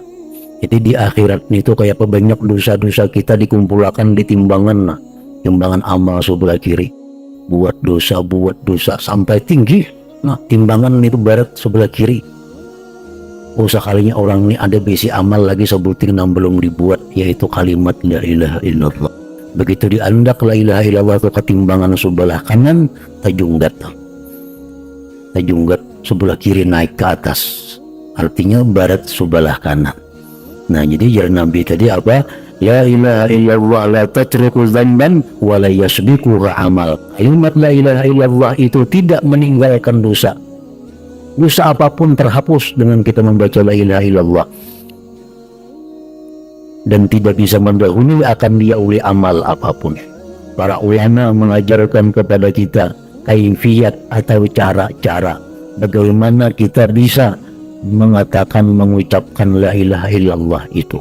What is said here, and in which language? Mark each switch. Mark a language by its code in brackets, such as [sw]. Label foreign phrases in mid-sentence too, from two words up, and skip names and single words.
[id] Jadi di akhirat itu kayak banyak dosa-dosa kita dikumpulkan di timbangan, timbangan amal sebelah kiri. Buat dosa sampai tinggi, nah timbangan itu barat sebelah kiri. Sekalinya orang ini ada besi amal lagi sebutin yang belum dibuat, yaitu kalimat [ar] la ilaha illallah. [id] Begitu diandak [ar] la ilaha illallah [id] ke timbangan sebelah kanan, tajunggat sebelah kiri naik ke atas, artinya barat sebelah kanan. [bjn] Nah, jadi jar Nabi tadi apa? [ar] La ilaha illallah la tatruku dzanban wa la yasbiqu amal. [id] Kalimat [ar] la ilaha illallah [id] itu tidak meninggalkan dosa. Dosa apapun terhapus dengan kita membaca [ar] la ilaha illallah, [id] dan tidak bisa mendahului akan dia oleh amal apapun. Para ulama mengajarkan kepada kita kaifiyat atau cara-cara bagaimana kita bisa mengatakan, mengucapkan [ar] la ilaha illallah [id] itu.